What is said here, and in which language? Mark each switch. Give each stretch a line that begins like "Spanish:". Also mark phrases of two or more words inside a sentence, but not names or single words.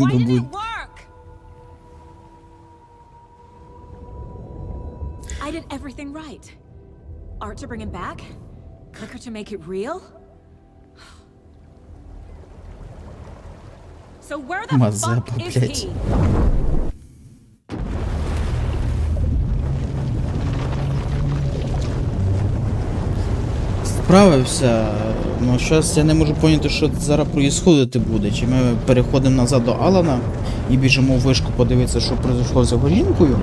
English: Why didn't it work? I did everything right. Art to bring him back? Clicker to make it real? So where the fuck is he?
Ukrainian: Справився, но зараз я не можу поняти, що зараз проїсходити буде. Чи ми переходимо назад до Алана і біжимо в вишку подивитися, що произошло з його жінкою?